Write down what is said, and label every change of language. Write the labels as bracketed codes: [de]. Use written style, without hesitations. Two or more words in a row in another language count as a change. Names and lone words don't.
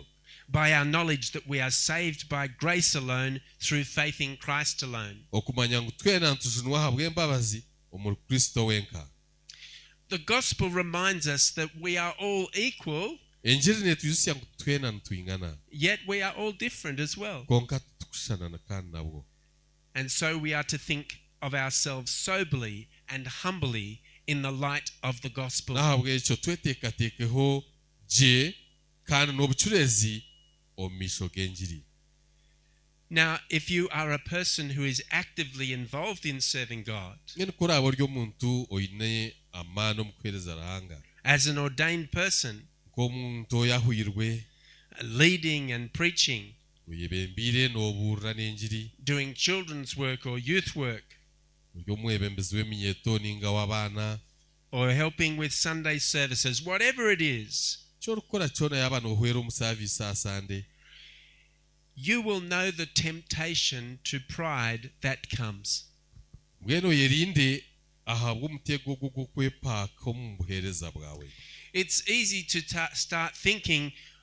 [en] by our knowledge that we are saved by grace alone through faith in Christ alone. [nyn] okumanya ngu twena ntujunwa habw'embabazi omuri Kristo wenka. [en] The gospel reminds us that we are all equal, [nyn] Enjiri netuyusya ngu twena ntwingana [en] yet we are all different as well. [nyn] konka tukushana kandi nabwo. [en] And so we are to think of ourselves soberly and humbly in the light of the gospel. [nyn] Nahabwa ekyo twetekatekeho gye kandi n'obucurezi omumisho g'enjiri. [en] Now, if you are a person who is actively involved in serving God, [nyn] Ngene kuraba ori omuntu oine amaani omu kuheereza Ruhanga. [en] as an ordained person, [nyn] Nk'omuntu oyahwirwe [en] leading and preaching, [nyn] oyebembire n'obuurira n'enjiri. [en] doing children's work or youth work, [nyn] Ori omwebembezi w'eminyeto ninga w'abaana. [en] or helping with Sunday services, whatever it is, [nyn] Ky'orikukora kyona yaba noohwera omu service ha Sunday. [en] you will know the temptation to pride that comes. [nyn] Mbwenu oyerinde ahabwa omutego gw'okwepaaka omu buheereza bwawe. [en] It's easy to start thinking